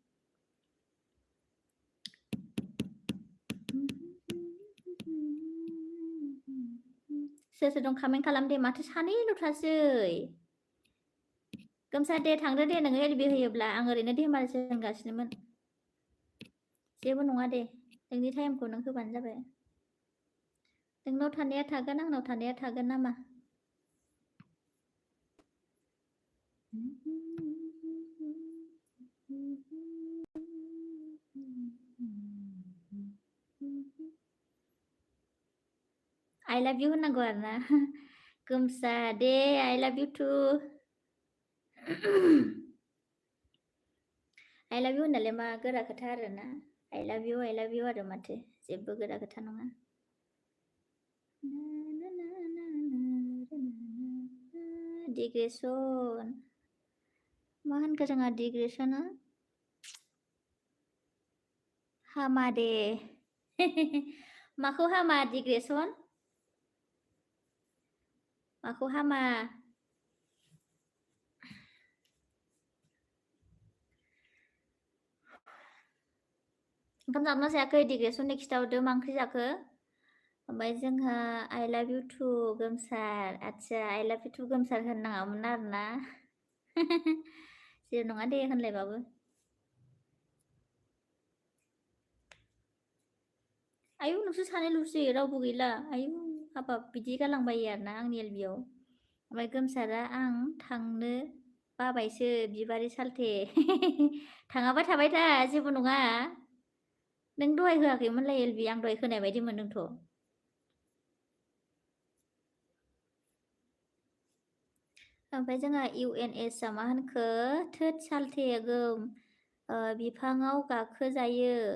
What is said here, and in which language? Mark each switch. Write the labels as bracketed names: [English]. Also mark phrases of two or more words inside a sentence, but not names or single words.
[Bodo] सोर दं कमेन्ट खालाम दे माथो सानैल'थारसै गोमसा दे थांदो दे नोङो एलबि होयोब्ला आं ओरैनो धेमालिसो होनगासिनोमोन जेबो नङा दे नोंनि टाइमखौ नों होबानो जाबाय नोंनाव थानाया थागोन आंनाव थानाया थागोन नामा [English] I love you [Bodo] होननांगौ आरोना गोमसा दे [English] I love you too I love you [Bodo] होननायलाय मा गोरा खोथा आरोना [English] I love you [Bodo] आरो माथो जेबो गोरा खोथा नङा डिग्रेसन मा होनखो जोंहा डिग्रेसना हामा दे माखौ हामा डिग्रेसन माखौ हामा ओंखाम जादोंना जायाखै डिग्रेसननि खिथाहरदो मा ओंख्रि जाखो ओमफ्राय जोंहा [English] I love you too [Bodo] गोमसार आदसा [English] I love you too [Bodo] गोमसार होननाङामोन आरोना जेबो नङा दे होनलायबाबो आयु नोंसोर सानैल'सै रावबो गैला आयु हाबाब बिदि गालांबायो आरोना आंनि एलबियाव ओमफ्राय गोमसारा आं थांनो बाबायसो बिबारि सालथे थाङाबा थाबाय था जेबो नङा नों दहाय होआखैमोनलाय एलबि आं दहाय होनाय बायदि मोन्दोंथ' ओमफ्राय जोंहा UNS आ मा होनखो थोद सालथे गोम बिफाङाव गाखोजायो